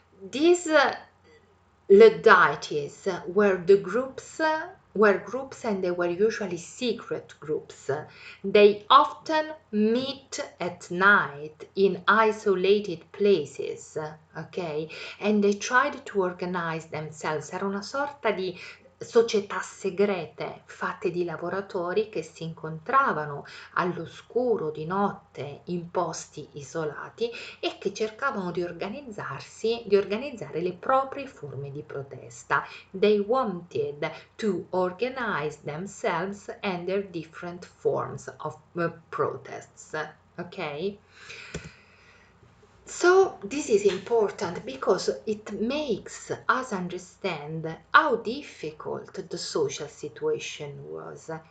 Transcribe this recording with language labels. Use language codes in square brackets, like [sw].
[en] These Luddites were groups and they were usually secret groups. They often meet at night in isolated places, ok? And they tried to organize themselves. [it] Era una sorta di società segrete fatte di lavoratori che si incontravano all'oscuro di notte in posti isolati e che cercavano di organizzarsi, di organizzare le proprie forme di protesta. [en] They wanted to organize themselves and their different forms of protests. Okay? So this is important because it makes us understand how difficult the social situation was.